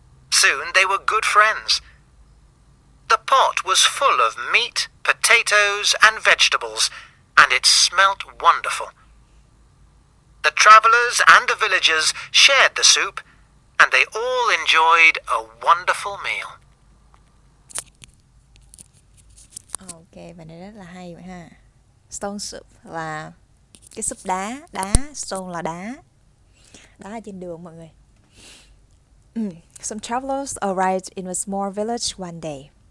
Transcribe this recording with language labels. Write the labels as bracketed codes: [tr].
[en] Soon they were good friends. The pot was full of meat, potatoes, and vegetables, and it smelt wonderful. The travellers and the villagers shared the soup, and they all enjoyed a wonderful meal. [vi] Ok, và này rất là hay vậy ha. Stone soup là cái súp đá, stone là đá ở trên đường mọi người. [en] Some travelers arrived in a small village one day.